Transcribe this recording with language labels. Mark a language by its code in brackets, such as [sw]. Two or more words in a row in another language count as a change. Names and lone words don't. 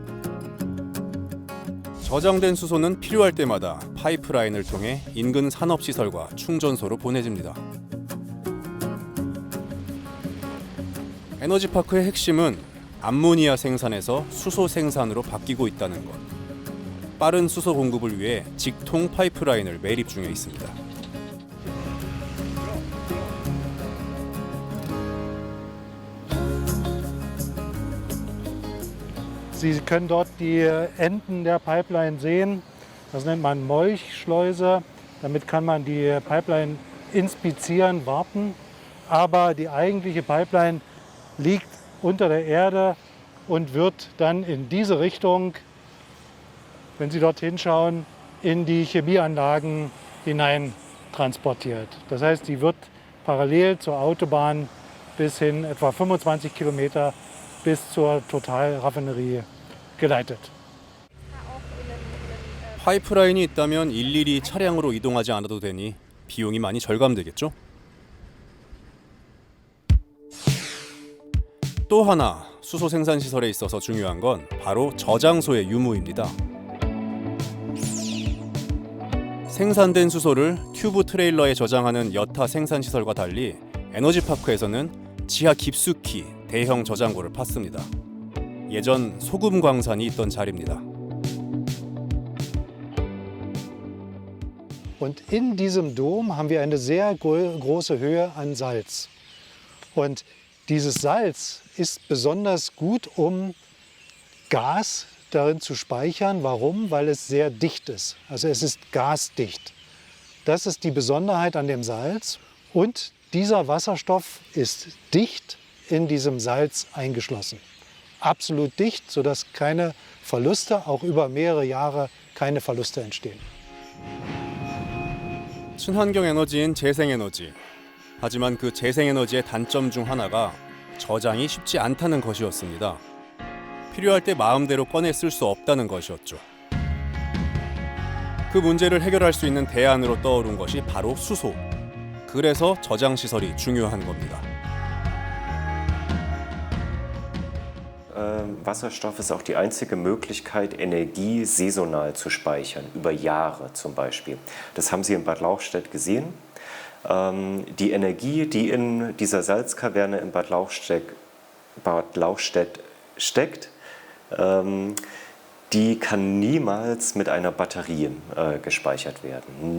[ko] 저장된 수소는 필요할 때마다 파이프라인을 통해 인근 산업시설과 충전소로 보내집니다. 에너지파크의 핵심은 암모니아 생산에서 수소 생산으로 바뀌고 있다는 것. 빠른 수소 공급을 위해 직통 파이프라인을 매립 중에 있습니다. [de] Sie können dort die Enden der Pipeline sehen. Das nennt man Molchschleuse. Damit kann man die Pipeline inspizieren, warten. Aber die eigentliche Pipeline liegt unter der Erde und wird dann in diese Richtung, wenn Sie dort hinschauen, in die Chemieanlagen hinein transportiert. Das heißt, sie wird parallel zur Autobahn bis hin etwa 25 Kilometer bis zur Totalraffinerie geleitet. [ko] 파이프라인이 있다면 일일이 차량으로 이동하지 않아도 되니 비용이 많이 절감되겠죠? 또 하나 수소 생산 시설에 있어서 중요한 건 바로 저장소의 유무입니다. 생산된 수소를 튜브 트레일러에 저장하는 여타 생산 시설과 달리 에너지파크에서는 지하 깊숙이 대형 저장고를 팠습니다. 예전 소금 광산이 있던 자리입니다. [de] Und in diesem Dom haben wir eine sehr große Höhe an Salz. Und dieses Salz ist besonders gut, um Gas darin zu speichern. Warum? Weil es sehr dicht ist. Also es ist gasdicht. Das ist die Besonderheit an dem Salz. Und dieser Wasserstoff ist dicht in diesem Salz eingeschlossen. Absolut dicht, sodass keine Verluste, auch über mehrere Jahre keine Verluste entstehen. [ko] 친환경 에너지인 재생에너지. 하지만 그 재생에너지의 단점 중 하나가 저장이 쉽지 않다는 것이었습니다. 필요할 때 마음대로 꺼내 쓸 수 없다는 것이었죠. 그 문제를 해결할 수 있는 대안으로 떠오른 것이 바로 수소. 그래서 저장 시설이 중요한 겁니다. [de] Wasserstoff ist auch die einzige Möglichkeit, Energie saisonal zu speichern, über Jahre zum Beispiel. Das haben Sie in Bad Lauchstädt gesehen. Die Energie, die in dieser Salzkaverne in Bad Lauchstädt steckt, die kann niemals mit einer Batterie gespeichert werden.